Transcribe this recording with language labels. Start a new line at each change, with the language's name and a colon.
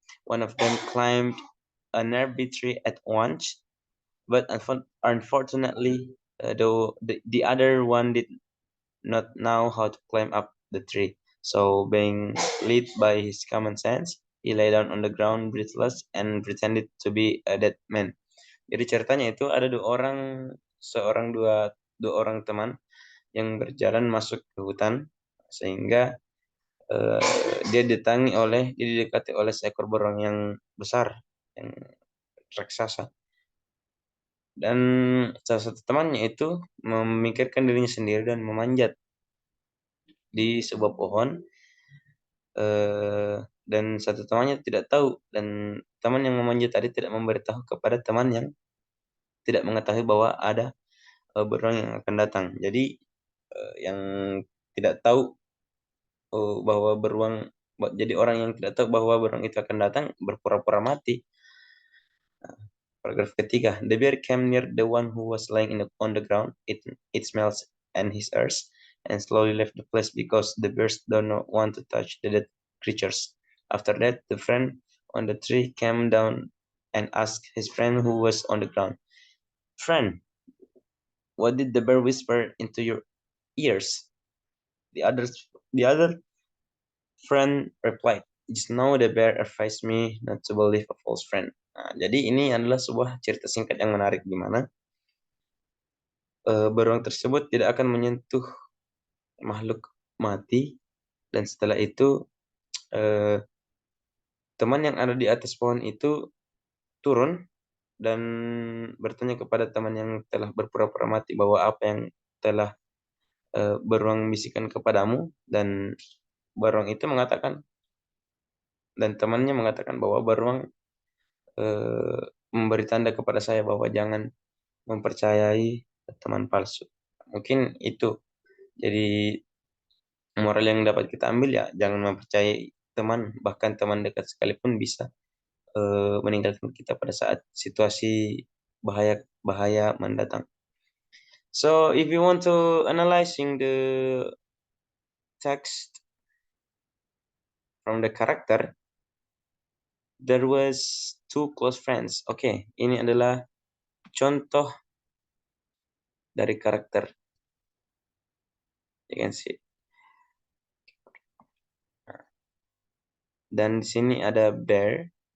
English: One of them climbed a nearby tree at once, but unfortunately, the other one did not know how to climb up the tree. So, being led by his common sense, he lay down on the ground breathless and pretended to be a dead man.
Indonesian: Jadi ceritanya itu ada dua orang teman yang berjalan masuk ke hutan sehingga dia didekati oleh seekor burung yang besar, yang raksasa. Dan salah satu temannya itu memikirkan dirinya sendiri dan memanjat di sebuah pohon, dan satu temannya tidak tahu, dan teman yang memanjat tadi tidak memberitahu kepada teman yang tidak mengetahui bahwa ada burung yang akan datang. Jadi yang tidak tahu bahwa jadi orang yang tidak tahu bahwa burung itu akan datang berpura-pura mati. Paragraf ketiga.
English: The bear came near the one who was lying on the ground. It smells and his ears, and slowly left the place because the bears do not want to touch the dead creatures. After that, the friend on the tree came down and asked his friend who was on the ground, "Friend, what did the bear whisper into your ears?" The other friend replied, Just now the bear advised me not to believe a false friend.
Indonesian: Nah, jadi ini adalah sebuah cerita singkat yang menarik di mana beruang tersebut tidak akan menyentuh makhluk mati, dan setelah itu eh, teman yang ada di atas pohon itu turun dan bertanya kepada teman yang telah berpura-pura mati bahwa apa yang telah beruang bisikan kepadamu, dan beruang itu mengatakan, dan temannya mengatakan bahwa beruang memberi tanda kepada saya bahwa jangan mempercayai teman palsu. Mungkin itu jadi moral yang dapat kita ambil, ya jangan mempercayai teman, bahkan teman dekat sekalipun bisa meninggalkan kita pada saat situasi bahaya bahaya mendatang.
English: So if you want to analyzing the text from the character, there was two close friends.
Indonesian: Oke, ini adalah contoh dari karakter.
English: You can see.
Indonesian: Dan di sini ada bear.